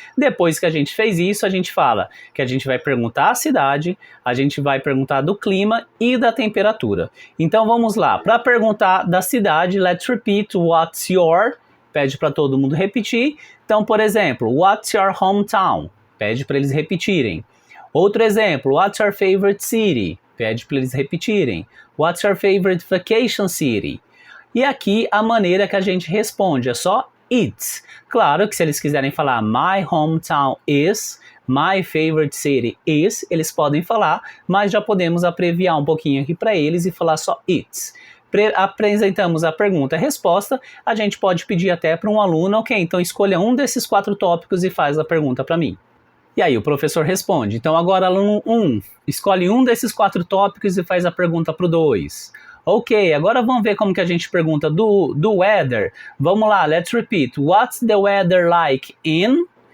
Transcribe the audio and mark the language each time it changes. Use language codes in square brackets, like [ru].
[pt] Depois que a gente fez isso, a gente fala que a gente vai perguntar a cidade, a gente vai perguntar do clima e da temperatura. Então vamos lá. Para perguntar da cidade, [en] let's repeat what's your... [pt] Pede para todo mundo repetir. Então, por exemplo, [en] what's your hometown? [pt] Pede para eles repetirem. Outro exemplo, [en] what's your favorite city? [pt] Pede para eles repetirem. [en] What's your favorite vacation city? [pt] E aqui a maneira que a gente responde é só it. Claro que se eles quiserem falar [en] my hometown is, my favorite city is, [pt] eles podem falar, mas já podemos abreviar um pouquinho aqui para eles e falar só it. Apresentamos a pergunta e a resposta, a gente pode pedir até para um aluno, ok, então escolha um desses 4 tópicos e faz a pergunta para mim. E aí o professor responde, então agora aluno 1, escolhe um desses 4 tópicos e faz a pergunta para o 2. Ok, agora vamos ver como que a gente pergunta do weather. Vamos lá, [en] let's repeat, what's the weather like in?